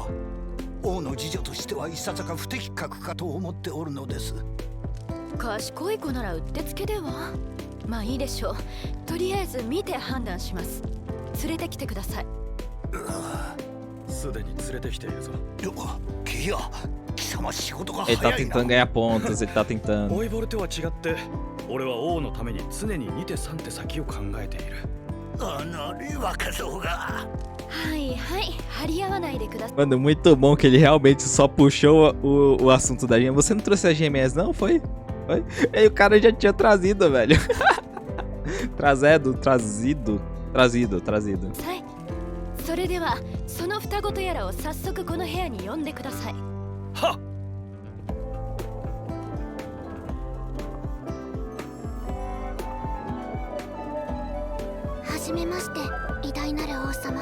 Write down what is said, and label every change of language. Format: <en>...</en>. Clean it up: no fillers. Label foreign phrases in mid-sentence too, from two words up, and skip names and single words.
<ja>王の次女としてはいささか不適格かと思っておるのです。賢い子ならうってつけでは。まあいいでしょう。とりあえず見て判断します。連れてきてください。すでに連れてきているぞ。いや、貴様仕事が</ja> <pt>Ele</pt> <ja>早</ja> <pt>tá</pt> <ja>いな。</ja> <pt>tentando ganhar pontos, ele tá tentando.</pt> <ja>オイボルとは違って、俺は王のために常に2手3手先を考えている。若造が。はいはい、張り合わないでください。</ja> <pt>Mano, muito bom que ele realmente só puxou o assunto da gêmea. Você não trouxe as gêmeas, não? Foi? E o cara já tinha trazido, velho. Trazido.</pt> <ja>それではその双子とやらを早速この部屋に呼んでください。はっ。はじめまして、偉大なる王様。</ja>